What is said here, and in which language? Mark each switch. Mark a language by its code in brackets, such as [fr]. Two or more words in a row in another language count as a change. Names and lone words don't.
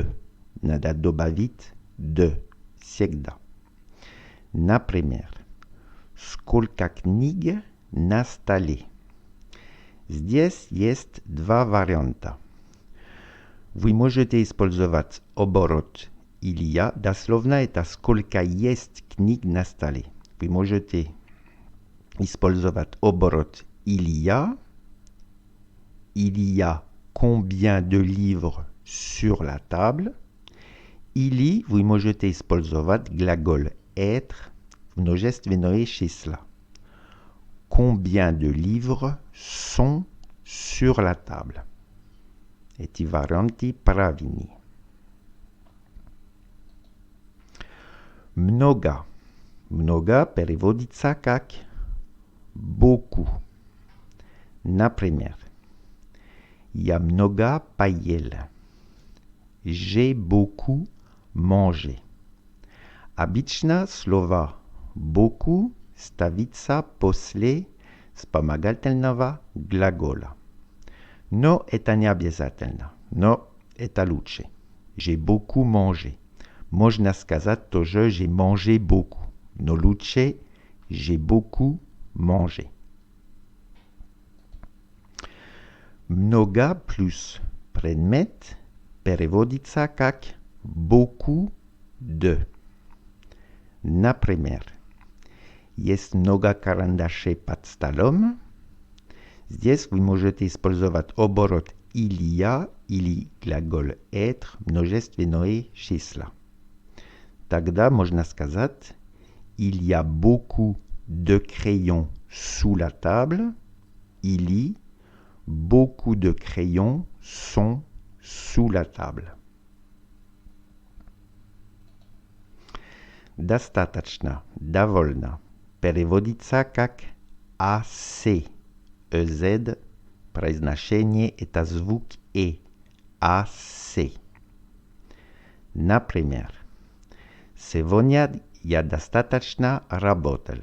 [ru] Надо добавить de всегда. Например, сколько книг на столе? Здесь есть два варианта. Вы можете использовать оборот [fr] il y a, [ru] дословно это сколько есть книг на столе. Вы можете использовать оборот [fr] il y a combien de livres sur la table, [ru] или вы можете использовать глагол être в множественное число. [fr] Combien de livres sont sur la table? [ru] Эти варианты правильные. Много. Много переводится как beaucoup. Например, я много поел. [fr] j'ai beaucoup mangé. [ru] Обычно слова beaucoup ставится после вспомогательного глагола. Но это не обязательно. Но это лучше. [fr] J'ai beaucoup mangé. [ru] Можно сказать тоже [fr] j'ai mangé beaucoup. [ru] Но лучше [fr] j'ai beaucoup mangé. [ru] Много плюс предмет переводится как [fr] beaucoup de. [ru] Например, есть много карандашей под столом. Здесь вы можете использовать оборот [fr] il y a [ru] или глагол être множественное числа. Тогда можно сказать [fr] il y a beaucoup de crayons sous la table. Или beaucoup de crayons sont sous la table. [ru] Достаточно, довольно. Переводится как assez. EZ, произношение это звук E. [fr] Assez. [ru] Например, сегодня я достаточно работал.